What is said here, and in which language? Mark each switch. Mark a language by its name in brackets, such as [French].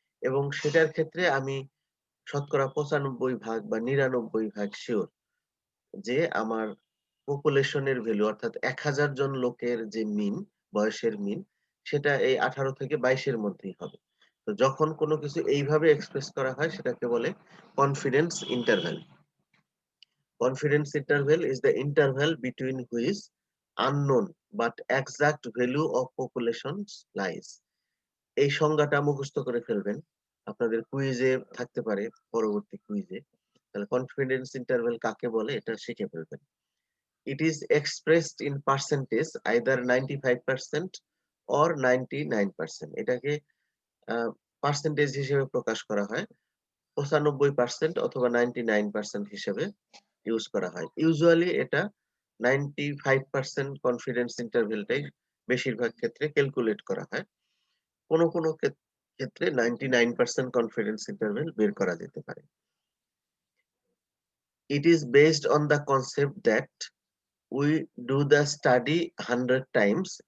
[Bangla] এবং সেটার ক্ষেত্রে আমি শতকরা 95 ভাগ বা 99 ভাগ শিওর যে আমার পপুলেশনের ভ্যালু, অর্থাৎ 1000 জন লোকের যে মিন, বয়সের মিন, সেটা এই 18 থেকে 22 এর মধ্যেই হবে। তো যখন কোনো কিছু এইভাবে এক্সপ্রেস করা হয়, সেটাকে বলে confidence interval. [English] Confidence interval is the interval between which unknown but exact value of populations lies. [Bangla] এই সংজ্ঞাটা মুখস্থ করে ফেলবেন, আপনাদের কুইজে থাকতে পারে, পরবর্তী কুইজে। তাহলে কনফিডেন্স ইন্টারভ্যাল কাকে বলে এটা শিখে ফেলবেন। [English] It is expressed in percentage, either 95% or 99%। [Bangla] এটাকে পার্সেন্টেজ হিসেবে প্রকাশ করা হয়, 95% অথবা 99% হিসেবে ইউজ করা হয়। ইউজুয়ালি এটা 95% কনফিডেন্স ইন্টারভ্যালটাই বেশিরভাগ ক্ষেত্রে ক্যালকুলেট করা হয়। কোনো কোনো ক্ষেত্রে 99% কনফিডেন্স ইন্টারভ্যাল বের করা যেতে পারে। [English] It is based on the concept that we do the study 100 times.